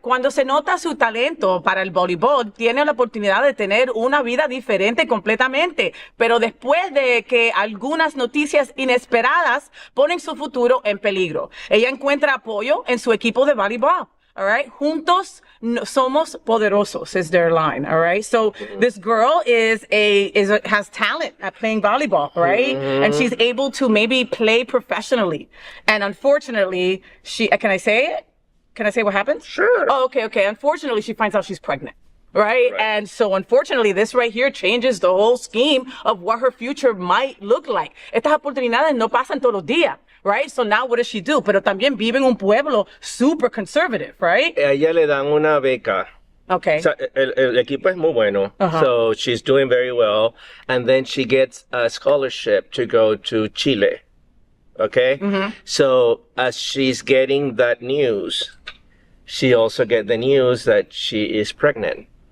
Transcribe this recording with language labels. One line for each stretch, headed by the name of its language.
Spanish: Cuando se nota su talento para el voleibol, tiene la oportunidad de tener una vida diferente completamente. Pero después de que algunas noticias inesperadas ponen su futuro en peligro, ella encuentra apoyo en su equipo de voleibol.
English: All right.
Spanish: Juntos somos poderosos
English: is their line. All right. So this girl has talent at playing volleyball, right? And she's able to maybe play professionally. And unfortunately, can I say it? Can I say what happens? Sure. Oh, okay. Unfortunately, she finds out she's pregnant. Right? And so, unfortunately, this right here changes the whole scheme of what her future might look like.
Spanish: Estas oportunidades no pasan todos los días,
English: right? So now what does she do?
Spanish: Pero también vive en un pueblo
English: super conservative, right?
Spanish: A ella le dan una beca.
English: Okay.
Spanish: O sea, el equipo es muy bueno.
English: So she's doing very well. And then she gets a scholarship to go to Chile. Okay? So as she's getting that news, she also gets the news that she is pregnant.